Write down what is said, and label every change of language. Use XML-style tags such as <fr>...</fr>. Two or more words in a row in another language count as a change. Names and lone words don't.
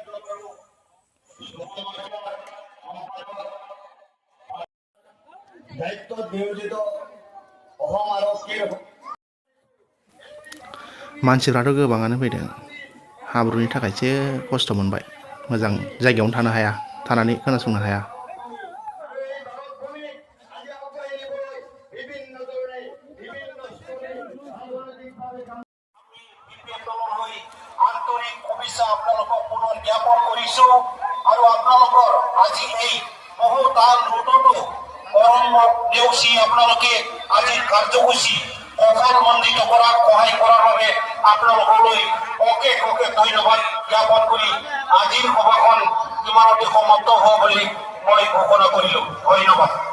<brx>मानसिफ्राथ' गोबाङानो फैदों हाब्रुनि थाखायसो खस्थ' मोनबाय मोजां जायगायावनो थानो हाया थानानै खोनासंनो हाया</brx> <as>আন্তরিক শুভেচ্ছা আপোনালোকক পুনৰ জ্ঞাপন কৰিছো আৰু আপোনালোকৰ আজি এই বহুতাল ৰোডতো অৰণ্যক নেওচি আপোনালোকে আজিৰ কাৰ্যসূচী সফলমণ্ডিত কৰাত সহায় কৰাৰ বাবে আপোনালোকলৈ অশেষ অশেষ ধন্যবাদ জ্ঞাপন কৰি আজিৰ সভাখন ইমানতে সমাপ্ত হ'ব বুলি মই ঘোষণা কৰিলো ধন্যবাদ</as>